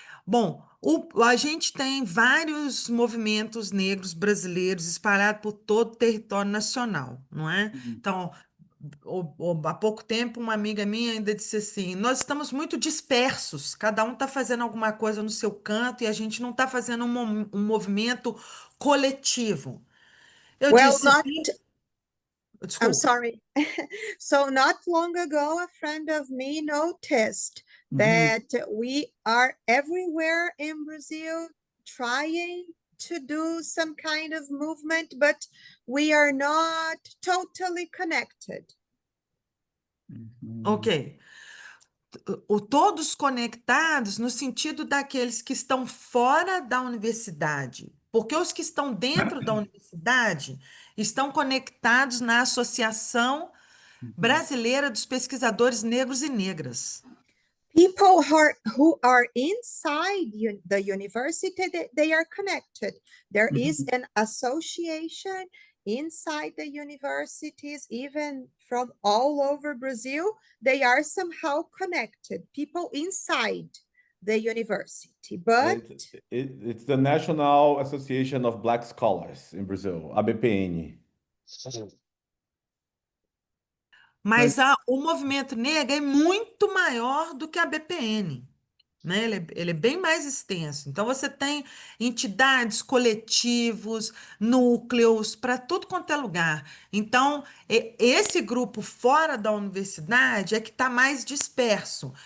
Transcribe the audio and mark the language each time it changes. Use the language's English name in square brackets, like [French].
[Portuguese] Bom, a gente tem vários movimentos negros brasileiros espalhados por todo o território nacional, não é? Então, há pouco tempo, uma amiga minha ainda disse assim: nós estamos muito dispersos, cada um está fazendo alguma coisa no seu canto e a gente não está fazendo um movimento coletivo. Eu [English] Well, [Portuguese] disse, [English] not, I'm [Portuguese] desculpa. [English] sorry. So not long ago, a friend of me noticed that we are everywhere in Brazil trying to do some kind of movement, but we are not totally connected. Ok. [Portuguese] Todos conectados no sentido daqueles que estão fora da universidade, porque os que estão dentro da universidade estão conectados na Associação Brasileira dos Pesquisadores Negros e Negras. [English] People who are inside the university, they are connected. There is an association inside the universities, even from all over Brazil. They are somehow connected, people inside the university. But It's the National Association of Black Scholars in Brazil, ABPN. [Portuguese] Mas o movimento negro é muito maior do que a BPN, né? Ele é bem mais extenso. Então, você tem entidades, coletivos, núcleos, para tudo quanto é lugar. Então, esse grupo fora da universidade é que está mais disperso.